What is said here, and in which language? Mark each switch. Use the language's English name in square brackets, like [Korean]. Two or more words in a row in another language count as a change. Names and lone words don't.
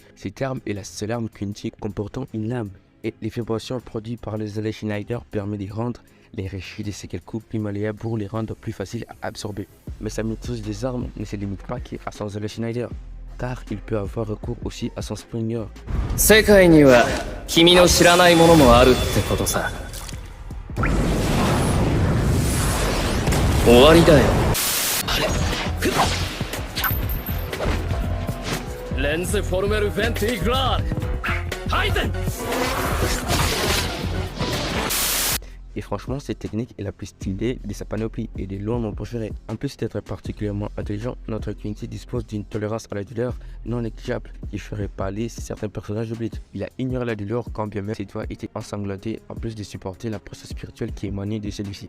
[French] Cette arme est la seule arme Quincy comportant une lame et les vibrations produites par le Zala Schneider permettent de rendre les réchis de ces quelques plus malléables pour les rendre plus faciles à absorber. Mais sa maîtrise des armes ne se limite pas qu'à son Zala Schneider, car il peut avoir recours aussi à son Springer. [Japanese] 世界には君の知らないものもあるってことさ。終わりだよ。レンズフォルメルフェンティグラールハイゼン [French] Et franchement, cette technique est la plus stylée de sa panoplie et de loin mon préféré. En plus d'être particulièrement intelligent, notre Quincy dispose d'une tolérance à la douleur non négligeable qui ferait pâlir certains personnages de Bleach. Il a ignoré la douleur quand bien même ses doigts étaient ensanglantés, en plus de supporter la pression spirituelle qui émanait de celui-ci.